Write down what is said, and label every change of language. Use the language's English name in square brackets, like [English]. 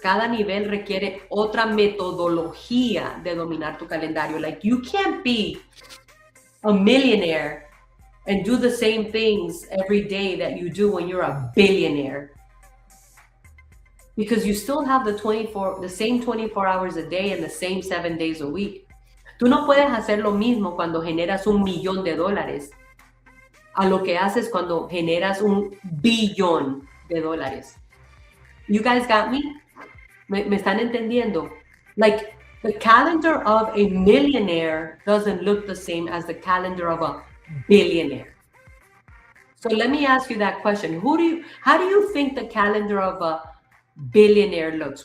[Spanish] Cada nivel requiere otra metodología de dominar tu calendario. [English] Like you can't be a millionaire and do the same things every day that you do when you're a billionaire. Because you still have the same 24 hours a day and the same 7 days a week. [Spanish] Tú no puedes hacer lo mismo cuando generas $1 millón a lo que haces cuando generas $1 billón. [English] You guys got me? [Spanish] ¿Me están entendiendo? [English] Like the calendar of a millionaire doesn't look the same as the calendar of a billionaire. So let me ask you that question. How do you think the calendar of a billionaire looks?